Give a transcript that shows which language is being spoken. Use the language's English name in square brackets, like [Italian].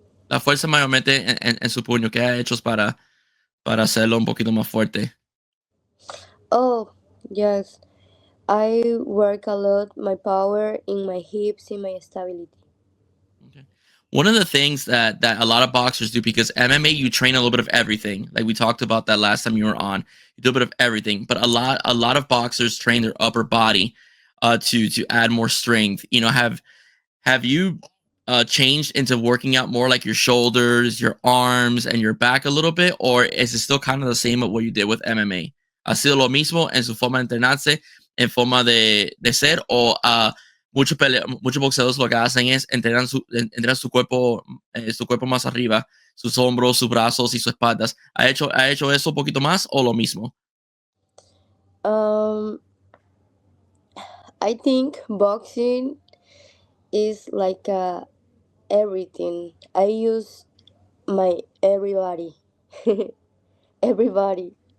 [Spanish] La fuerza mayormente en su puño, ¿qué ha hecho para hacerlo un poquito más fuerte? [English] oh yes, I work a lot my power in my hips, in my stability. Okay. One of the things that a lot of boxers do, because MMA, you train a little bit of everything. Like we talked about that last time you were on. You do a bit of everything, but a lot of boxers train their upper body to add more strength. Have you changed into working out more like your shoulders, your arms, and your back a little bit, or is it still kind of the same as what you did with MMA? [Spanish] ¿Ha sido lo mismo en su forma de entrenarse, en forma de ser, o muchos boxeadores lo que hacen es entrenar su cuerpo más arriba, sus hombros, sus brazos y sus espaldas? ¿Ha hecho eso un poquito más o lo mismo? [English] Um, I think boxing is like everything. I use my everybody, everybody.